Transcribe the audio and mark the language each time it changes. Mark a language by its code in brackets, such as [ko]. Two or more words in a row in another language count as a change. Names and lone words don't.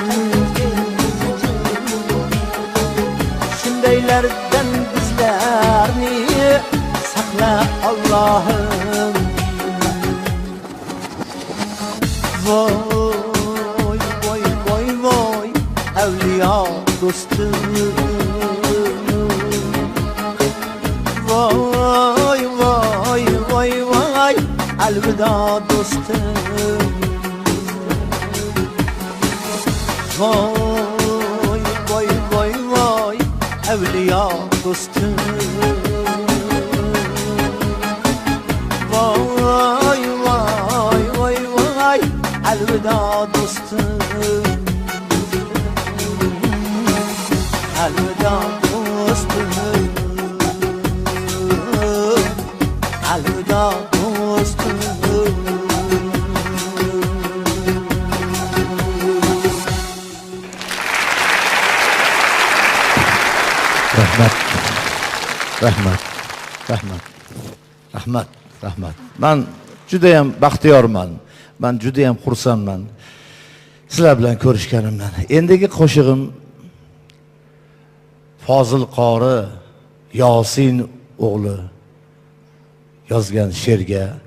[uz] Shundaylardan bizlarni saqla Allohim voy voy voy voy avliyo do'stim voy voy voy voy alvido do'stim [tr] voy voy voy voy evliya dostum vay vay vay vay elveda dostum elveda dostum elveda dostum [uz] rahmat rahmat rahmat rahmat rahmat man judayam baxtiyorman man judayam xursandman sizlar bilan ko'rishganimdan endigi qo'shig'im Fozil qori Yosin o'g'li yozgan she'rga